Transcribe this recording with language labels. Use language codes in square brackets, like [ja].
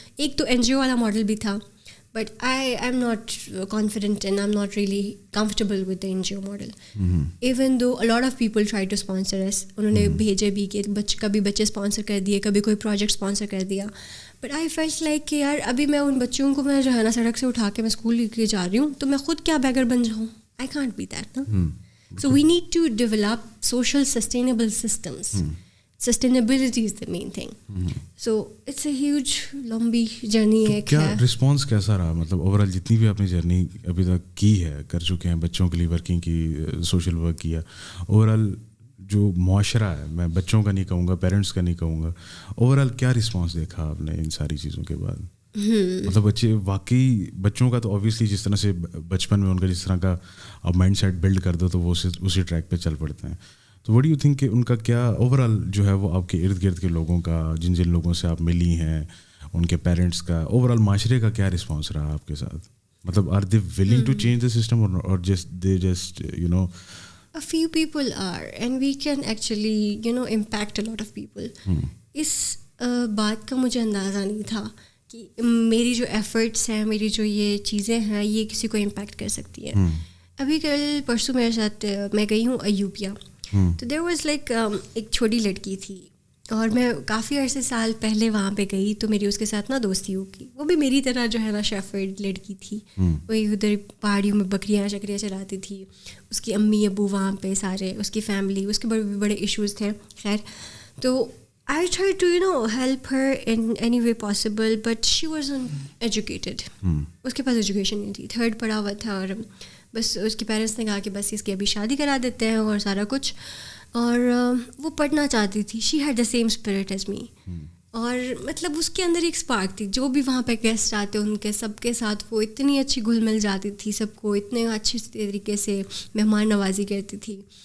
[ur] ایک تو N جی او والا ماڈل بھی تھا, [en] But I am not confident and I am not really comfortable with the N G O model. Even though a lot of people try to sponsor us, [ur] انہوں نے بھیجے بھی کہ کبھی بچے اسپانسر کر دیے, کبھی کوئی پروجیکٹ اسپانسر کر دیا. [en] but I felt like [ur] کہ یار ابھی میں ان بچوں کو میں جو ہے نا سڑک سے اٹھا کے میں اسکول لے کے جا رہی ہوں, تو میں خود کیا بیگر بن جاؤں؟ [en] I can't be that, no? So we need to develop social sustainable systems. Sustainability is the main thing. So it's a huge [ur] لمبی جرنی ہے. کیا رسپانس کیسا رہا, مطلب اوور آل جتنی بھی آپ نے جرنی ابھی تک کی ہے, کر چکے ہیں, بچوں کے لیے ورکنگ کی, سوشل ورک کیا, اوور آل جو معاشرہ ہے, میں بچوں کا نہیں کہوں گا, پیرنٹس کا نہیں کہوں گا, اوور آل کیا رسپانس دیکھا آپ نے ان ساری چیزوں کے بعد؟ مطلب بچے واقعی, بچوں کا تو اوبیسلی جس طرح سے بچپن میں ان کا جس طرح کا آپ مائنڈ سیٹ بلڈ کر دو تو وہ اسی ٹریک پہ چل پڑتے ہیں. تو [en] what do you think [ur] کہ ان کا کیا اوور آل جو ہے وہ آپ کے ارد گرد کے لوگوں کا, جن لوگوں سے آپ ملی ہیں, ان کے پیرنٹس کا, اوور آل معاشرے کا کیا رسپانس رہا آپ کے ساتھ؟ مطلب [en] Are they willing to change the system اور just A few people are, and we can actually impact a lot of people. [ur] اس بات کا مجھے اندازہ نہیں تھا کہ میری جو ایفرٹس ہیں, میری جو یہ چیزیں ہیں, یہ کسی کو امپیکٹ کر سکتی ہیں. ابھی کل پرسوں میرے ساتھ میں گئی ہوں ایوپیا, تو [en] there was like [ur] ایک چھوٹی لڑکی تھی, اور میں کافی عرصے سال پہلے وہاں پہ گئی, تو میری اس کے ساتھ نا دوستی ہوگی. وہ بھی میری طرح جو ہے نا شیفرڈ لڑکی تھی, وہی ادھر پہاڑیوں میں بکریاں شکریاں چلاتی تھی. اس کی امی ابو وہاں پہ سارے, اس کی فیملی, اس کے بڑے ایشوز تھے. خیر, تو [en] I tried to help her in any way possible, but she wasn't educated. [ur] اس کے پاس ایجوکیشن نہیں تھی, 3rd پڑھا ہوا تھا, اور بس اس کے پیرنٹس نے کہا کہ بس اس کی ابھی شادی کرا دیتے ہیں اور سارا کچھ, اور وہ پڑھنا چاہتی تھی. [en] She had the same spirit as me. [ur] اور مطلب اس کے اندر ایک اسپارک تھی. جو بھی وہاں پہ گیسٹ آتے ان کے سب کے ساتھ وہ اتنی اچھی گھل مل جاتی تھی, سب کو اتنے اچھے طریقے سے مہمان نوازی کرتی تھی.